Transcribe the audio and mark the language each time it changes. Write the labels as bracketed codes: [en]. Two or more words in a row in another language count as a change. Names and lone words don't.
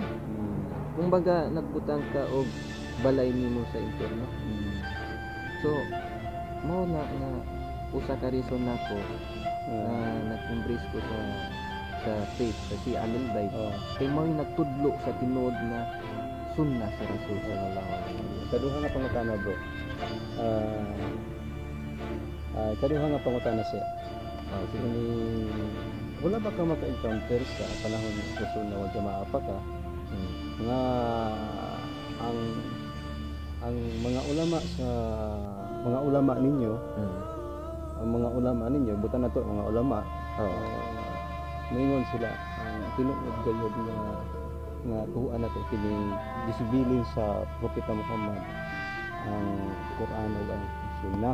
[ceb] Kumbaga nagbutang ka og balay nimo sa impyerno. So mao na nga usa ka reason nako na nag-embrace ko sa faith sa Ahlul Bait. Kay mao yung nagtudlo sa tinuod na sunna sa Rasul [ar] صلى الله عليه وسلم. [ceb] Kaduha nga pangutana bro. Kaduha nga pangutana siya. Wala ba ka maka-encounter sa panahon sa sunna wal jamaa pa ka nga ang mga ulama ninyo ang mga ulama ninyo butan nato mga ulama moingon sila ang tinuod gayud nga tuhuan nato kining gisibilin sa propeta Muhammad ang Quran ug ang Sunnah.